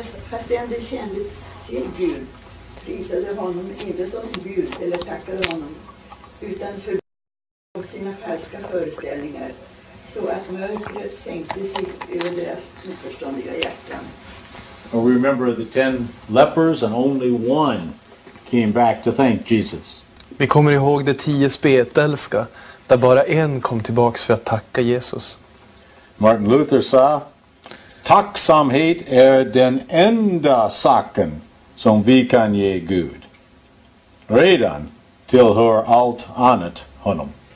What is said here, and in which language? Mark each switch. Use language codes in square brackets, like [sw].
[sv] Fastän de kände till Gud prisade honom inte som Gud eller tackade honom, utan för sina falska föreställningar, så att mörkret sänkte sig över deras oförståndiga hjärtan. [en] Well, we remember the 10 lepers and only one came back to thank Jesus. [sv] Vi kommer ihåg de 10 spetälska, där bara en kom tillbaks för att tacka Jesus. Martin Luther sa: tacksamhet är den enda saken som vi kan ge Gud. Redan tillhör allt annat honom.